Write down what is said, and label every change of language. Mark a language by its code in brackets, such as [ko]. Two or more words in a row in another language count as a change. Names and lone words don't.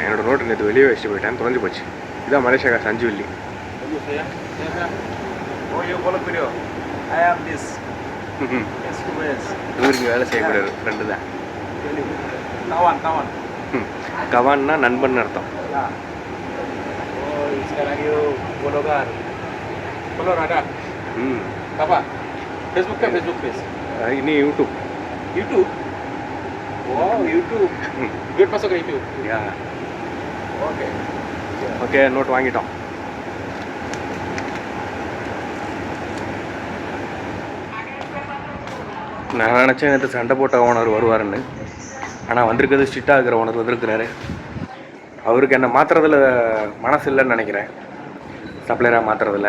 [ta] என்னோடய நோட்டு நேற்று வெளியே வச்சுட்டு போயிட்டேன், தொலைஞ்சு போச்சு. இதான் மலேசியா காசு 5 வெள்ளி. இவருக்கு வேலை செய்யக்கூடாது, ஃப்ரெண்டு தான். கவான்னா நண்பன் அர்த்தம். [ms] Oh, sekarang yuk Bologar. Follow ada. Apa? Facebook kan Facebook page. Ini YouTube. YouTube. Wow, YouTube. Duit masuk ke YouTube. Ya. Oke. [ta] ஓகே, நோட் வாங்கிட்டோம். நான் நினச்சேன் நேற்று சண்டை போட்ட ஓனர் வருவாருன்னு. ஆனால் வந்திருக்கிறது ஸ்ட்ரிக்டாக இருக்கிற ஓனர் வந்திருக்கிறாரு. அவருக்கு என்னை மாற்றுறதுல மனசு இல்லைன்னு நினைக்கிறேன், சப்ளையராக மாற்றுறதில்ல.